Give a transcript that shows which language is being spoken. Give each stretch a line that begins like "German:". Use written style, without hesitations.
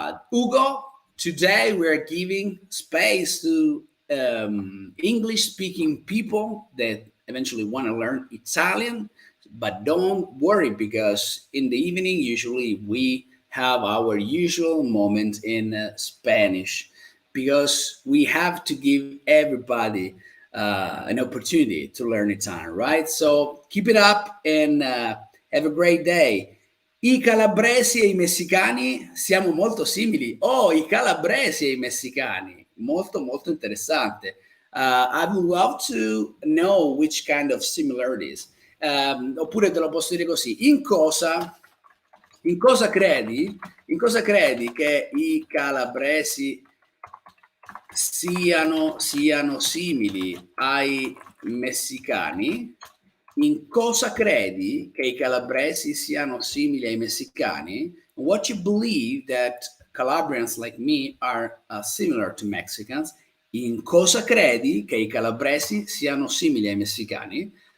English: Ugo, today we are giving space to English-speaking people that eventually want to learn Italian, but don't worry, because in the evening usually we have our usual moment in Spanish, because we have to give everybody an opportunity to learn Italian, right? So keep it up and have a great day.
Italian: I calabresi e i messicani siamo molto simili. Oh, i calabresi e i messicani. Molto, molto interessante.
English: I would love to know which kind of similarities.
Italian: Oppure te lo posso dire così. In cosa credi? In cosa credi che i calabresi siano simili ai messicani? In cosa credi che i calabresi siano simili ai messicani?
English: What you believe that Calabrians like me are similar to Mexicans?
Italian: In cosa credi che i calabresi siano simili ai messicani?